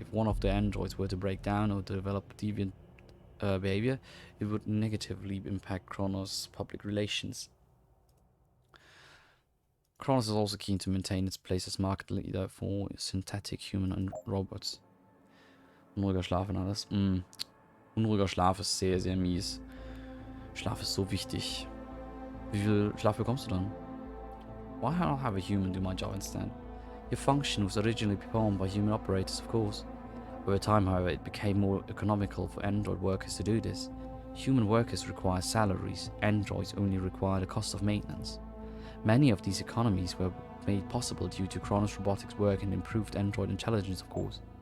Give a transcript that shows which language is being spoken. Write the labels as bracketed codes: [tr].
[en] If one of the androids were to break down or develop deviant behavior, it would negatively impact Kronos' public relations. Kronos is also keen to maintain its place as market leader for synthetic human and robots. [de] Unruhiger Schlaf und alles. Unruhiger Schlaf ist sehr, sehr mies. Schlaf ist so wichtig. Wie viel Schlaf bekommst du dann? [en] Why not have a human do my job instead? Your function was originally performed by human operators, of course. Over time, however, it became more economical for android workers to do this. Human workers require salaries, androids only require the cost of maintenance. Many of these economies were made possible due to Kronos Robotics' work and improved android intelligence, of course.